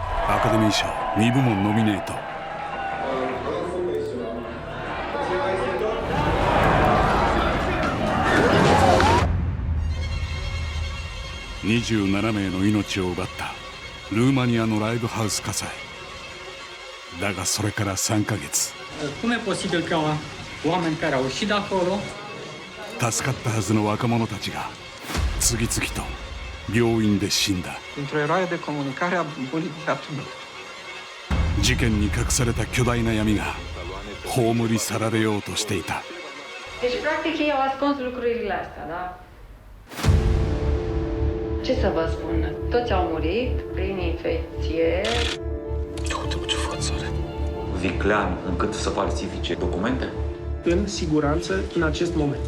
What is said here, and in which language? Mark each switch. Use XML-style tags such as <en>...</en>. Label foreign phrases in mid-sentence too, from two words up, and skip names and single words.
<ja>アカデミー賞2部門ノミネート。27名の命を奪ったルーマニアのライブハウス火災だが、それから3ヶ月。</ja> <ro>Cum e posibil ca oameni care au ieșit de acolo</ro> <ja>助かったはずの若者たちが次々と病院で死んだ。</ja> <ro>într-o eroare de comunicare a Boliviatului.</ro> <ja>事件に隠された巨大な闇が葬り去られようとしていた。</ja> <ro>Deci, practic, ei au ascuns lucrurile astea, da? Ce să vă spun? Toți au murit prin infecție. Uite-mă ce față are. Viclean încât să falsifice documente? În siguranță în acest moment.</ro>